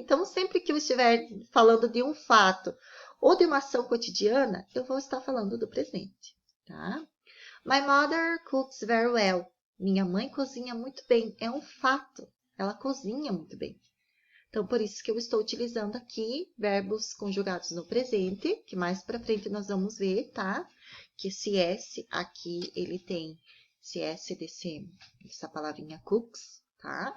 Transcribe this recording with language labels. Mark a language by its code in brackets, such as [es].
[pt] Então, sempre que eu estiver falando de um fato ou de uma ação cotidiana, eu vou estar falando do presente, tá? [en] My mother cooks very well. [pt] Minha mãe cozinha muito bem. É um fato. Ela cozinha muito bem. Então, por isso que eu estou utilizando aqui verbos conjugados no presente, que mais para frente nós vamos ver, tá? Que esse S aqui, ele tem esse S dessa palavrinha cooks, tá?